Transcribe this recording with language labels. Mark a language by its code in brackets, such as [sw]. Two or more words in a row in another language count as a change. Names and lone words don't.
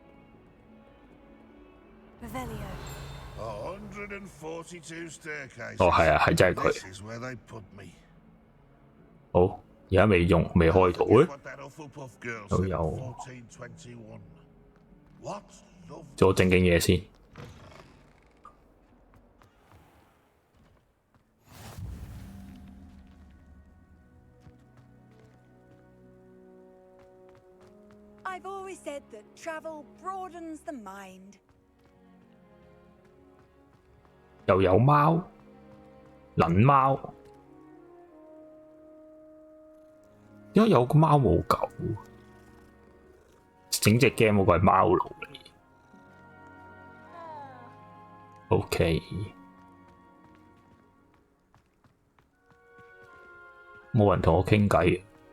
[yue] 哦，係啊，係真係佢。好，而家未用，未開到。喂，都有。做正經嘢先。 [en] I've always said that travel broadens the mind. [yue] 又有貓，撚貓。點解有個貓冇狗？整隻 game 嗰個係貓奴嚟。OK， 冇人同我傾偈。